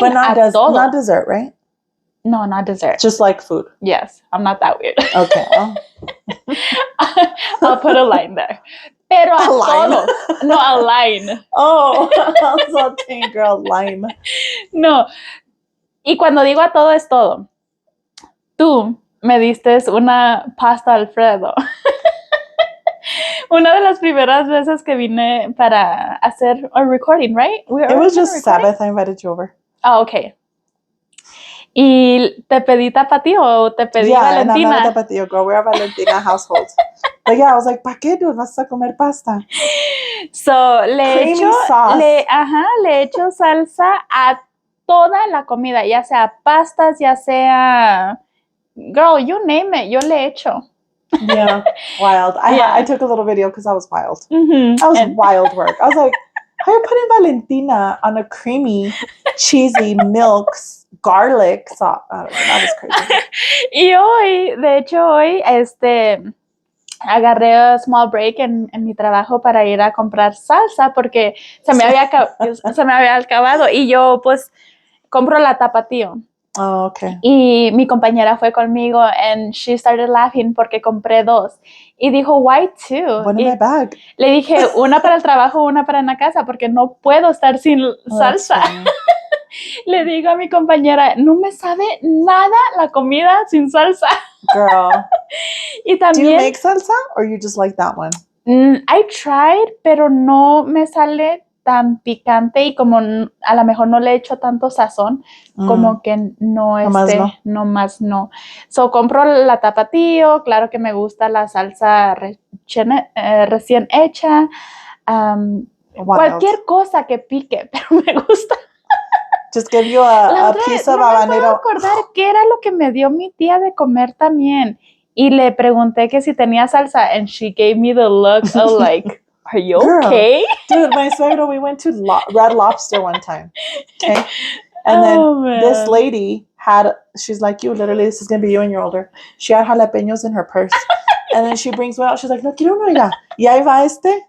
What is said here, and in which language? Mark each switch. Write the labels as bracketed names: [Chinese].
[English] but not [Spanish] todo. [English] Not dessert, right? No, not dessert. Just like food. Yes, I'm not that weird. Okay, well. I'll put a line there. [Spanish] Pero a todo. [English] No, a line. Oh, I was all saying, girl, lime. No. [Spanish] Y cuando digo a todo es todo. Tú me diste una pasta Alfredo. Una de las primeras veces que vine para hacer [English] a recording, right? It was just Sabbath. I invited you over. Oh, okay. [Spanish] ¿Y te pedí tapatío o te pedí Valentina? [English] And I'm not a tapatío girl. We're a Valentina household. But yeah, I was like, [Spanish] ¿para qué, [English] dude? [Spanish] ¿Vas a comer pasta? So, le echo salsa a toda la comida, ya sea pastas, ya sea... [English] Girl, you name it, [Spanish] yo le echo. [English] Yeah, wild. I took a little video because I was wild. That was wild work. I was like, how are you putting Valentina on a creamy, cheesy milk, garlic sauce? I don't know, that was crazy. [Spanish] Y hoy, de hecho, agarré [English] a small break [Spanish] en mi trabajo para ir a comprar salsa porque se me había acabado y yo pues compro la tapatío. [English] Oh, okay. [Spanish] Y mi compañera fue conmigo [English] and she started laughing [Spanish] porque compré 2. Y dijo, [English] why 2? One in my bag. [Spanish] Le dije, una para el trabajo, una para en la casa porque no puedo estar sin salsa. Le digo a mi compañera, no me sabe nada la comida sin salsa. [English] Girl. [Spanish] Y también, [English] do you make salsa or you just like that one? [Spanish] I tried, pero no me sale tan picante y como a lo mejor no le echo tanto sazón, como que no, más no. So, compro la tapatío, claro que me gusta la salsa recién hecha, cualquier cosa que pique, pero me gusta. [English] Just give you a piece of habanero. [Spanish] No me puedo acordar qué era lo que me dio mi tía de comer también. Y le pregunté que si tenía salsa, [English] and she gave me the look of like, are you okay? Dude, my suegro, we went to Red Lobster one time. Okay. And then this lady she's like you, literally, this is going to be you when you're older. She had jalapenos in her purse. And then she brings one out. She's like, [Spanish] no, quiero uno ya. Y ahí va Sí.